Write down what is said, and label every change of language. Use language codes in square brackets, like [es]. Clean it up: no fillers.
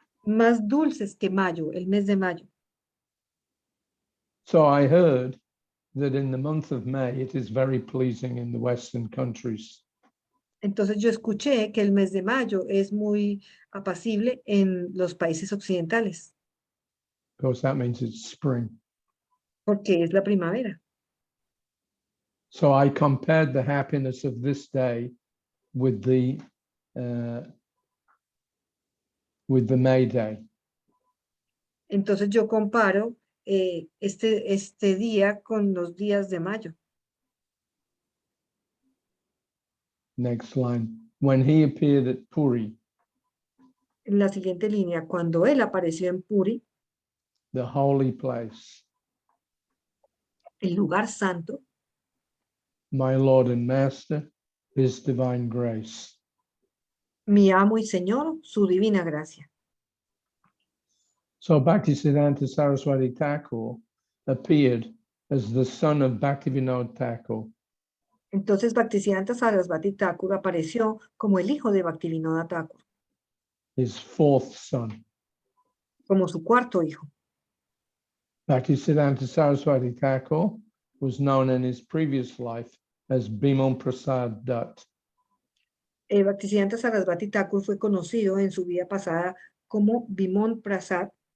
[es] más dulces que mayo, el mes de mayo. [en] So I heard that in the month of May, it is very pleasing in the Western countries. [es] Entonces yo escuché que el mes de mayo es muy apacible en los países occidentales, [en] Of course, that means it's spring. [es] porque es la primavera. [en] So I compared the happiness of this day with the May Day. [es] Entonces yo comparo este día con los días de mayo. [en] Next line. When he appeared at Puri, [es] En la siguiente línea, cuando él apareció en Puri, [en] the holy place, [es] el lugar santo, [en] my Lord and Master, his divine grace. [es] mi amo y señor, su divina gracia. [en] So Bhaktisiddhanta Saraswati Thakur appeared as the son of Bhaktivinoda Thakur. [es] Entonces Bhaktisiddhanta Sarasvati Thakur apareció como el hijo de Bhaktivinoda Thakur, [en] His fourth son. [es] como su cuarto hijo. [en] Bhaktisiddhanta Saraswati Thakur was known in his previous life as Bimal Prasad Dutt. [es] Bhaktisiddhanta Sarasvati Thakur fue conocido en su vida pasada como Bimon Prasad